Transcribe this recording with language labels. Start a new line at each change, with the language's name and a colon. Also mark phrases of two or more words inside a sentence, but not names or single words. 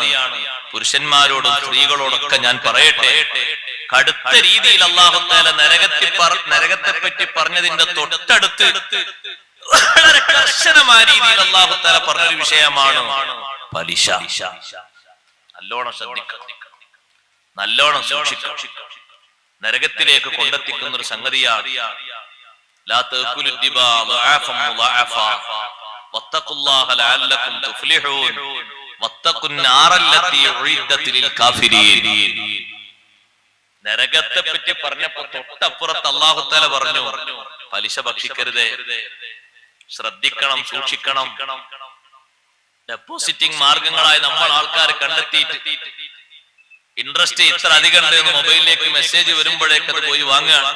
Malayalam: പുരുഷന്മാരോടും സ്ത്രീകളോടൊക്കെ ഞാൻ പറയട്ടെ, കടുത്ത രീതിയിൽ അല്ലാഹു തആല നരകത്തെ പറ്റി പറഞ്ഞതിന്റെ തൊട്ടടുത്ത് വളരെ കർശനമായ രീതിയിൽ അല്ലാഹു തആല പറഞ്ഞൊരു വിഷയമാണ് പലിശ. നല്ലോണം ശ്രദ്ധിക്കണം, നല്ലോണം സൂക്ഷിക്കണം. നരകത്തിലേക്ക് കൊണ്ടെത്തിക്കുന്ന ഒരു സംഗതിയാണ്.
Arabic: لا تأكلوا الربا ضعافا مضاعفا واتقوا الله لعلكم تفلحون واتقوا النار التي أعدت للكافرين.
Malayalam: നരകത്തെ പറ്റി പറഞ്ഞപ്പോ തൊട്ടപ്പുറത്ത് അല്ലാഹു തആല പറഞ്ഞു, പലിശ ഭക്ഷിക്കരുത്, ശ്രദ്ധിക്കണം, സൂക്ഷിക്കണം. ഡെപ്പോസിറ്റിംഗ് മാർഗങ്ങളായി നമ്മൾ ആൾക്കാർ കണ്ടെത്തിയിട്ട് ഇൻട്രസ്റ്റ് ഇത്ര അധികം ഉണ്ട് എന്ന് മൊബൈലിലേക്ക് മെസ്സേജ് വരുമ്പോഴേക്ക് അത് പോയി വാങ്ങുകയാണ്.